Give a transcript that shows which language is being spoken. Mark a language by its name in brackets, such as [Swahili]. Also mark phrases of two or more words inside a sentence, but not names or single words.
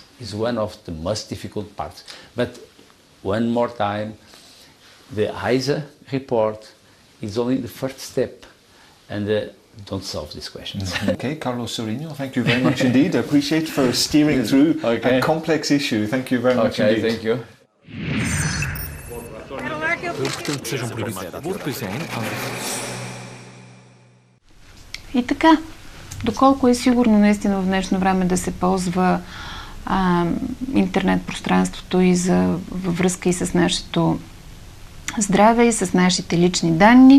[English] It's one of the most difficult parts. But one more time, the ISA report is only the first step, and don't solve these questions. Okay, Carlos Zorrinho, thank you very much indeed. I appreciate for steering through a complex issue. Thank you very much indeed. Thank you. [Bulgarian] И така, доколко е сигурно наистина в днешно време да се ползва интернет пространството и във връзка и с нашето здраве и с нашите лични данни.